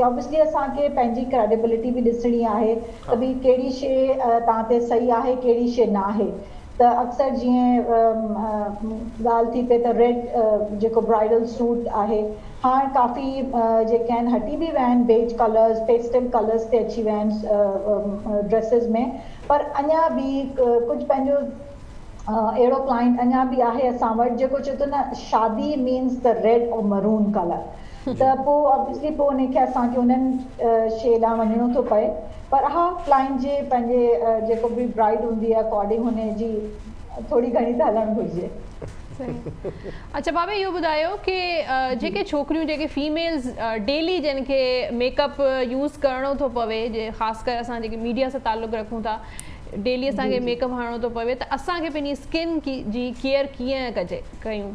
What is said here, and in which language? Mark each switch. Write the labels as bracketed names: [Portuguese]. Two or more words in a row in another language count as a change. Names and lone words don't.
[Sindhi] ऑब्वियसली असांखे पंहिंजी क्रेडिबिलिटी बि ॾिसणी आहे त भई कहिड़ी शइ तव्हां ते सही आहे, कहिड़ी शइ न आहे। त अक्सर जीअं ॻाल्हि थी पए त रेड जेको [English] bridal suit [Sindhi] आहे हाणे काफ़ी जेके आहिनि हटी बि विया आहिनि, [English] beige colors, pastel colors [Sindhi] ते अची विया आहिनि ड्रेसिस में, पर अञा बि कुझु पंहिंजो अहिड़ो क्लाइंट अञा बि आहे असां वटि जेको चए थो न शादी [English] means the red [Sindhi] और [English] maroon color, [Sindhi] त पोइ ऑब्वियसली पोइ उनखे असांखे उन्हनि शइ ॾांहुं वञिणो थो पए, पर हा क्लाइंट जे पंहिंजे जेको बि ब्राइड हूंदी आहे अकॉर्डिंग हुन जी थोरी घणी त हलणु घुरिजे। अच्छा भाभी इहो ॿुधायो कि जेके छोकिरियूं जेके फीमेल्स डेली जिन खे [English] makeup use [Sindhi] करिणो थो पवे, जे ख़ासि करे असां जेके मीडिया सां ताल्लुक़ रखूं था, डेली असांखे मेकअप हणणो थो पवे, त असांखे पंहिंजी स्किन जी केयर कीअं कयूं?